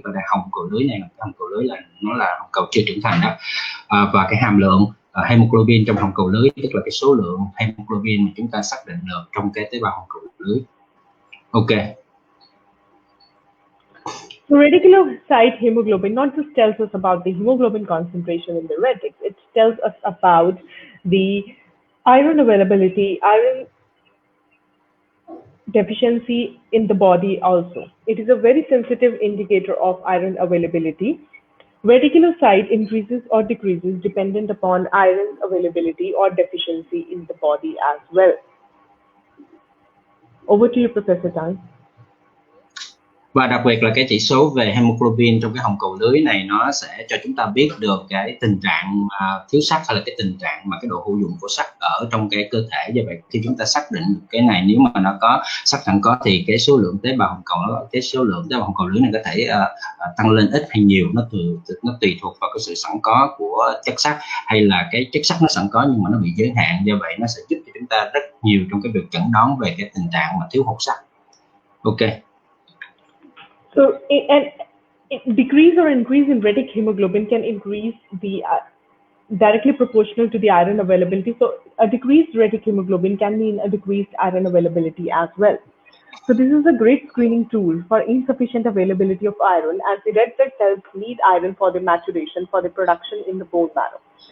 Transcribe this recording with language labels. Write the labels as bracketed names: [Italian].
[Vietnamese] Và hồng cầu lưới này, hồng cầu lưới là nó là hồng cầu chưa trưởng thành đó. Và cái hàm lượng hemoglobin trong hồng cầu lưới tức là cái số lượng hemoglobin mà chúng ta xác định được trong cái tế bào hồng cầu lưới. [English] Okay. So reticulocyte hemoglobin not just tells us about the hemoglobin concentration in the retics, it tells us about the iron availability, iron deficiency in the body also. It is a very sensitive indicator of iron availability. Reticulocyte increases or decreases dependent upon iron availability or deficiency in the body as well. Over to you, Professor Tan. [Vietnamese] Và đặc biệt là cái chỉ số về hemoglobin trong cái hồng cầu lưới này nó sẽ cho chúng ta biết được cái tình trạng thiếu sắt hay là cái tình trạng mà cái độ hữu dụng của sắt ở trong cái cơ thể. Do vậy khi chúng ta xác định được cái này, nếu mà nó có sắt sẵn có thì cái số lượng tế bào hồng cầu, cái số lượng tế bào hồng cầu lưới này có thể tăng lên ít hay nhiều, nó tùy thuộc vào cái sự sẵn có của chất sắt, hay là cái chất sắt nó sẵn có nhưng mà nó bị giới hạn. Do vậy nó sẽ giúp cho chúng ta rất nhiều trong cái việc chẩn đoán về cái tình trạng mà thiếu hụt sắt. [English] Ok. So, and decrease or increase in retic hemoglobin can increase the directly proportional to the iron availability. So, a decreased retic hemoglobin can mean a decreased iron availability as well. So, this is a great screening tool for insufficient availability of iron, as the red blood cells need iron for the maturation, for the production in the bone marrow.